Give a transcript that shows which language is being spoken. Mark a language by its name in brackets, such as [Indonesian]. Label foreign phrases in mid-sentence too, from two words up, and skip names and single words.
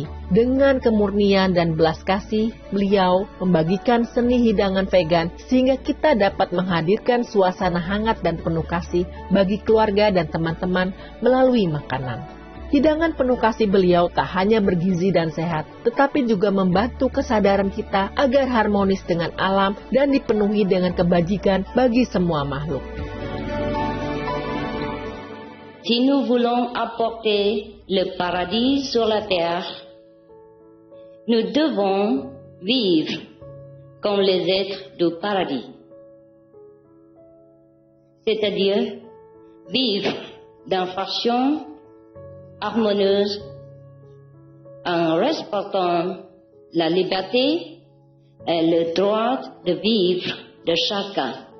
[Indonesian] Dengan kemurnian dan belas kasih, beliau membagikan seni hidangan vegan sehingga kita dapat menghadirkan suasana hangat dan penuh kasih bagi keluarga dan teman-teman melalui makanan. Hidangan penuh kasih beliau tak hanya bergizi dan sehat, tetapi juga membantu kesadaran kita agar harmonis dengan alam dan dipenuhi dengan kebajikan bagi semua makhluk. [French] Si nous voulons apporter le paradis sur la terre, nous devons vivre comme les êtres du paradis. C'est-à-dire vivre d'une façon harmonieuse en respectant la liberté et le droit de vivre de chacun.